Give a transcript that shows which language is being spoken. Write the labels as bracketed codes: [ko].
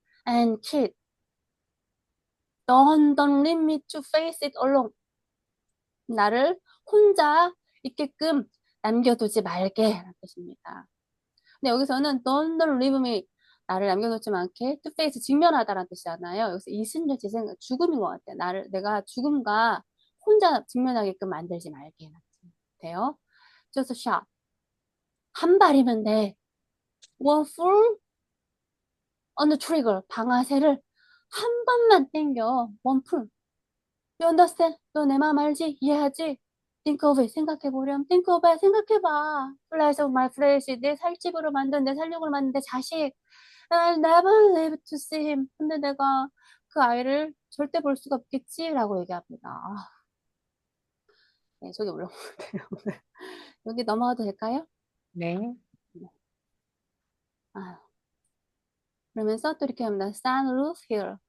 [en] And kid, don't leave me to face it alone. [ko] 나를 혼자 있게끔 남겨두지 말게. 라는 뜻입니다. 근데 여기서는 don't leave me, 나를 남겨놓지 않게 to face, 직면하다라는 뜻이잖아요. 여기서 이순재 지생 죽음인 것 같아. 내가 죽음과 혼자 직면하게끔 만들지 말게. 돼요. just a shot. 한 발이면 돼. [en] one full on the trigger. 방아쇠를 한 번만 땡겨. one pull. You understand? 너 내 마음 알지? 이해하지? Think of it. 생각해보렴. Think of it. 생각해봐. Flesh of my flesh. [ko] 내 살집으로 만든, 내 살육으로 만든 내 자식. [en] I'll never live to see him. [ko] 근데 내가 그 아이를 절대 볼 수가 없겠지? 라고 얘기합니다. 네, 속이 울렁울렁해요. 여기 넘어가도 될까요? 네, 아, 그러면서 또 이렇게 합니다. [en] Send Ruth here.